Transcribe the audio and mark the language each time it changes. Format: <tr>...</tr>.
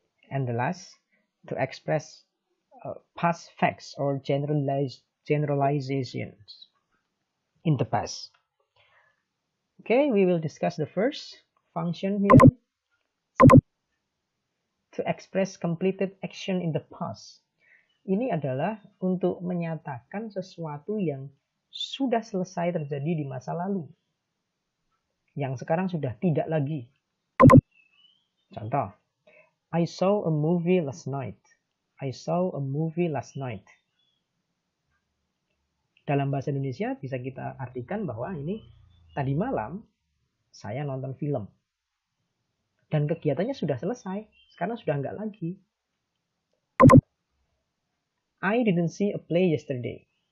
<en>And the last, to express past facts or generalizations in the past. Okay, we will discuss the first function here. To express completed action in the past.</en> <id>Ini adalah untuk menyatakan sesuatu yang sudah selesai terjadi di masa lalu. Yang sekarang sudah tidak lagi. Contoh,</id> <en>I saw a movie last night. I saw a movie last night.</en> <id>Dalam bahasa Indonesia bisa kita artikan bahwa ini tadi malam saya nonton film. Dan kegiatannya sudah selesai. Sekarang sudah enggak lagi.</id> <en>I didn't see a play yesterday.</en>